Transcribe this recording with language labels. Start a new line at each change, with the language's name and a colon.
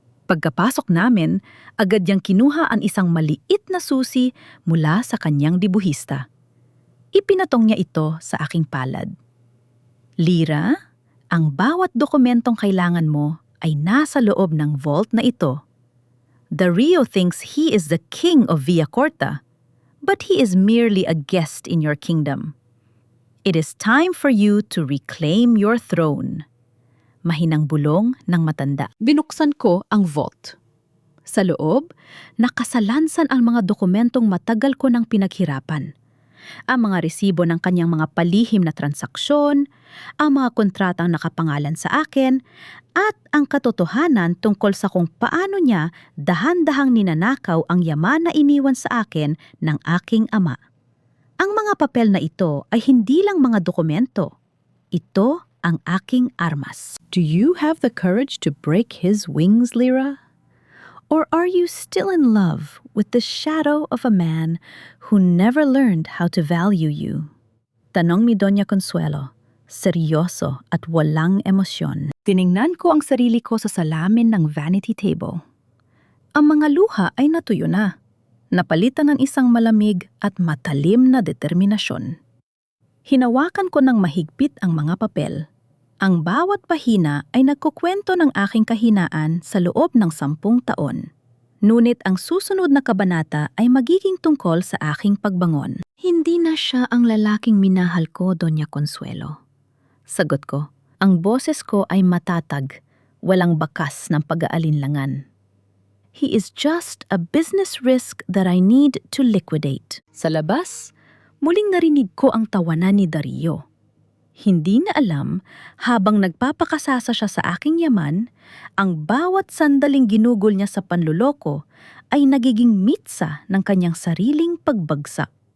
Filipino: Pagkapasok namin, agad niyang kinuha ang isang maliit na susi mula sa kanyang dibuhista. Ipinatong niya ito sa aking palad. Lira, ang bawat dokumentong kailangan mo ay nasa loob ng vault na ito.
English: Dario thinks he is the king of Villacorta, but he is merely a guest in your kingdom. It is time for you to reclaim your throne.
Filipino: Mahinang bulong ng matanda. Binuksan ko ang vault. Sa loob, nakasalansan ang mga dokumentong matagal ko nang pinaghirapan. Ang mga resibo ng kanyang mga palihim na transaksyon, ang mga kontratang nakapangalan sa akin, at ang katotohanan tungkol sa kung paano niya dahan-dahang ninanakaw ang yaman na iniwan sa akin ng aking ama. Ang mga papel na ito ay hindi lang mga dokumento. Ito ang aking armas.
English: Do you have the courage to break his wings, Lira? Or are you still in love with the shadow of a man who never learned how to value you?
Filipino: Tanong ni Doña Consuelo, seryoso at walang emosyon. Tiningnan ko ang sarili ko sa salamin ng vanity table. Ang mga luha ay natuyo na. Napalitan ng isang malamig at matalim na determinasyon. Hinawakan ko ng mahigpit ang mga papel. Ang bawat pahina ay nagkukwento ng aking kahinaan sa loob ng 10 taon. Ngunit ang susunod na kabanata ay magiging tungkol sa aking pagbangon. Hindi na siya ang lalaking minahal ko, Doña Consuelo. Sagot ko, ang boses ko ay matatag, walang bakas ng pag-aalinlangan.
English: He is just a business risk that I need to liquidate.
Filipino: Sa labas, muling narinig ko ang tawanan ni Dario. Hindi na alam, habang nagpapakasasa siya sa aking yaman, ang bawat sandaling ginugol niya sa panluloko ay nagiging mitsa ng kanyang sariling pagbagsak.